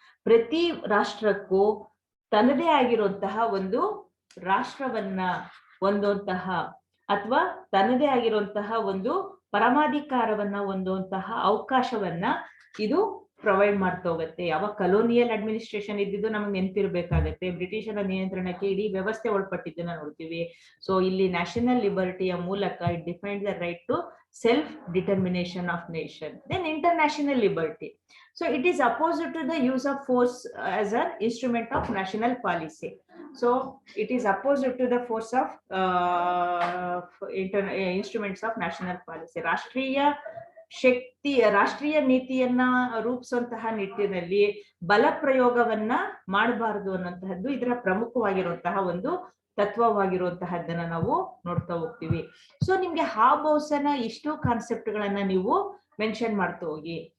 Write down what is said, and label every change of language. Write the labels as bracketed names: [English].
[Kannada] ಪ್ರತಿ ರಾಷ್ಟ್ರಕ್ಕೂ ತನ್ನದೇ ಆಗಿರುವಂತಹ ಒಂದು ರಾಷ್ಟ್ರವನ್ನ ಹೊಂದುವಂತಹ ಅಥವಾ ತನ್ನದೇ ಆಗಿರುವಂತಹ ಒಂದು ಪರಮಾಧಿಕಾರವನ್ನ ಹೊಂದುವಂತಹ ಅವಕಾಶವನ್ನ ಇದು ಪ್ರೊವೈಡ್ ಮಾಡ್ತಾ ಹೋಗುತ್ತೆ. ಯಾವ ಕಲೋನಿಯಲ್ ಅಡ್ಮಿನಿಸ್ಟ್ರೇಷನ್ ಇದ್ದಿದ್ದು ನಮಗೆ ನೆನಪಿರ್ಬೇಕಾಗತ್ತೆ. ಬ್ರಿಟಿಷರ ನಿಯಂತ್ರಣಕ್ಕೆ ಇಡೀ ವ್ಯವಸ್ಥೆ ಒಳಪಟ್ಟಿದ್ದನ್ನ ನೋಡ್ತೀವಿ. ಸೊ ಇಲ್ಲಿ ನ್ಯಾಷನಲ್ ಲಿಬರ್ಟಿಯ ಮೂಲಕ [English] It defines the right to self determination of nation. Then international liberty. So it is opposite to the use of force as an instrument of national policy. So it is opposite to the force of instruments of national policy. [Kannada] ರಾಷ್ಟ್ರೀಯ ಶಕ್ತಿ, ರಾಷ್ಟ್ರೀಯ ನೀತಿಯನ್ನ ರೂಪಿಸುವಂತಹ ನಿಟ್ಟಿನಲ್ಲಿ ಬಲ ಪ್ರಯೋಗವನ್ನ ಮಾಡಬಾರದು ಅನ್ನುವಂತಹದ್ದು ಇದರ ಪ್ರಮುಖವಾಗಿರುವಂತಹ ಒಂದು ತತ್ವವಾಗಿರುವಂತಹದ್ದನ್ನ ನಾವು ನೋಡ್ತಾ ಹೋಗ್ತೀವಿ. ಸೊ ನಿಮ್ಗೆ ಹಾಬೌಸನ ಇಷ್ಟು ಕಾನ್ಸೆಪ್ಟ್ ಗಳನ್ನ ನೀವು ಮೆನ್ಷನ್ ಮಾಡ್ತಾ ಹೋಗಿ.